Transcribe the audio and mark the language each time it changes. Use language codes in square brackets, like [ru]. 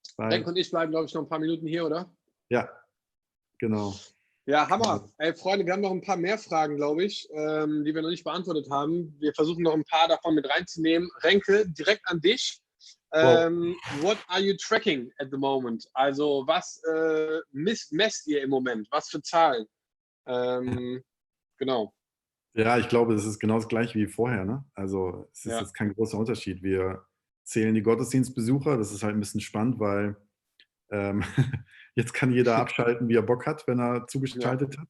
[de] Denk und ich bleiben, glaube ich, noch ein paar Minuten hier, oder? Ja, genau. Ja, Hammer. Ey, Freunde, wir haben noch ein paar mehr Fragen, glaube ich, die wir noch nicht beantwortet haben. Wir versuchen noch ein paar davon mit reinzunehmen. Renke, direkt an dich. [en] What are you tracking at the moment? [de] Also, was messt ihr im Moment? Was für Zahlen? Genau. Ja, ich glaube, das ist genau das gleiche wie vorher. Ne? Also es ist jetzt kein großer Unterschied. Wir zählen die Gottesdienstbesucher. Das ist halt ein bisschen spannend, weil jetzt kann jeder abschalten, wie er Bock hat, wenn er zugeschaltet hat.